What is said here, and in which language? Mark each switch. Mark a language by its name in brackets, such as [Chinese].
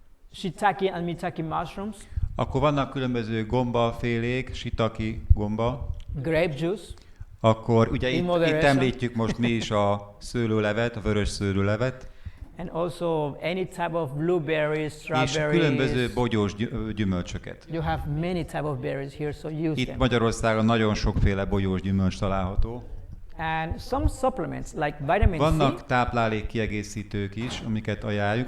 [English] Shiitake and mitake mushrooms. [Hungarian] Akkor vannak különböző gombafélék, shiitake gomba. [English] Grape juice. [Hungarian] Akkor ugye itt említjük most mi is a szőlőlevet, a vörös szőlőlevet. [English] And also any type of blueberries, strawberries. [Hungarian] És különböző bogyós gyümölcsöket. [English] You have many type of berries here, so use [Hungarian] itt [English] them. [Hungarian] Magyarországon nagyon sokféle bogyós gyümölcs található. [English] And some supplements like vitamin [Hungarian] Vannak [English] C. [Hungarian] táplálékkiegészítők is, amiket ajánljuk.